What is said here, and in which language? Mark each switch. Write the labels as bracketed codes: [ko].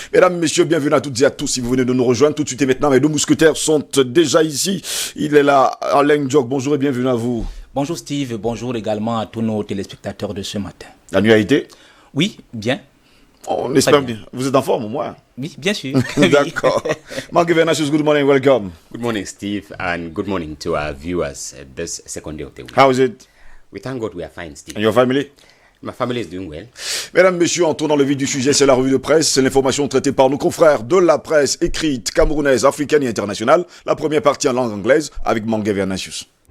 [fr] Mesdames, Messieurs, bienvenue à toutes et à tous. Si vous venez de nous rejoindre tout de suite et maintenant, mes deux mousquetaires sont déjà ici. Il est là, Alain Djok, bonjour et bienvenue à vous. Bonjour Steve, bonjour également à tous nos téléspectateurs de ce matin. La nuit a été? Oui, bien. On espère bien. Vous êtes en forme au moins? Oui, bien sûr. D'accord. [en] Mangi Venasius, good morning, welcome. Good morning, Steve, and good morning to our viewers this second day of the week. How is it? We thank God we are fine, Steve. And your family? My family is doing well. [fr] Mesdames, Messieurs, en tournant le vif du sujet, c'est la revue de presse. C'est l'information traitée par nos confrères de la presse écrite camerounaise, africaine et internationale. La première partie en langue anglaise avec Mangi Venasius.